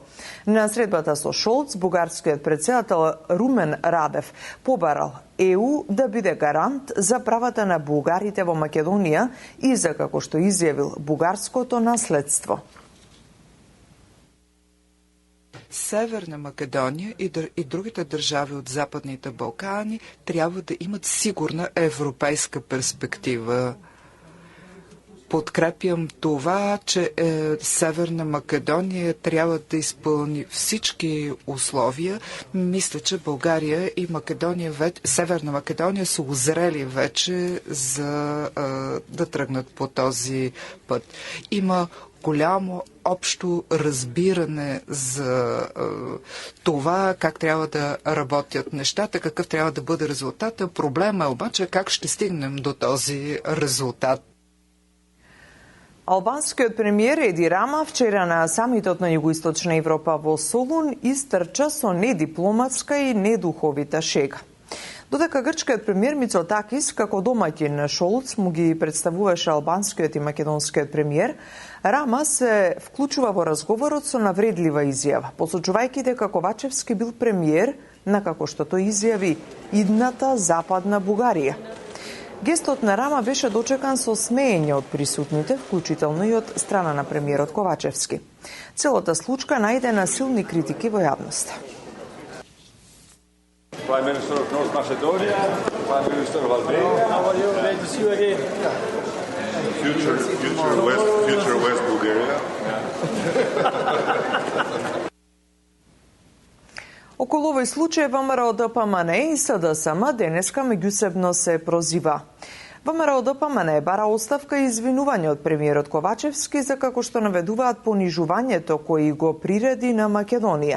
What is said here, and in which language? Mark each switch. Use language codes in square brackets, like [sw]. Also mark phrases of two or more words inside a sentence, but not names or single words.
[mk] На средбата со Шолц, бугарскиот претседател Румен Радев побарал ЕУ да биде гарант за правата на бугарите во Македонија и за, како што изјавил, бугарското наследство. [bg] Северна Македонија и другите држави од Западните Балкани трябва да имат сигурна европейска перспектива. Подкрепям това, че Северна Македония трябва да изпълни всички условия. Мисля, че България и Северна Македония са озрели вече за да тръгнат по този път. Има голямо общо разбиране за това как трябва да работят нещата, какъв трябва да бъде резултата. Проблема е обаче как ще стигнем до този резултат. [mk] Албанскиот премиер Еди Рама вчера на самитот на Југоисточна Европа во Солун истрча со недипломатска и недуховита шега. Додека грчкиот премиер Мицотакис како домаќин Шолц му ги представуваше албанскиот и македонскиот премиер, Рама се вклучува во разговорот со навредлива изјава, посочувајќи дека Ковачевски бил премиер на, како што тој изјави, идната западна Бугарија. Гестот на Рама беше дочекан со смеење од присутните, вклучително и од страна на премиерот Ковачевски. Целата случка најде на силни критики во јавноста. [en] Prime Minister of North Macedonia, Prime Minister of Albania. How are you? Great to see you again. Future West Bulgaria. [mk] Околу овој случај ВМРО ДПМН и СДСМ денеска меѓусебно се прозива. ВМРО ДПМН бара оставка и извинување од премиерот Ковачевски за како што наведуваат понижувањето кои го приреди на Македонија.